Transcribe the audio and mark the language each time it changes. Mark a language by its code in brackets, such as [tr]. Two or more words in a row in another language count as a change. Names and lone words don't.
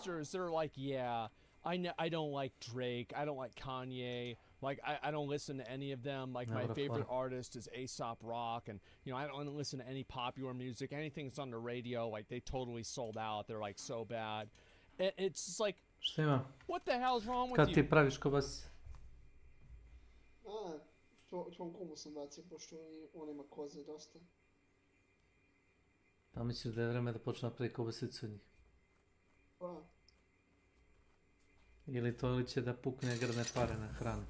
[en] They're like, yeah, I don't like Drake. I don't like Kanye. Like, I don't listen to any of them. Like, my favorite artist is Aesop Rock, and, you know, I don't listen to any popular music. Anything that's on the radio, like, they totally sold out. They're, like, so bad. It's just like, what the hell's wrong with [sr] Kad [en] you? [sr] ti praviš ko vas? Tvom kumu sam bacio, pošto on ima koze dosta. Pa mislim da je vreme da počne napravi kobasicu od njih. Pa. Ili to ili će da pukne grdne pare na hranu.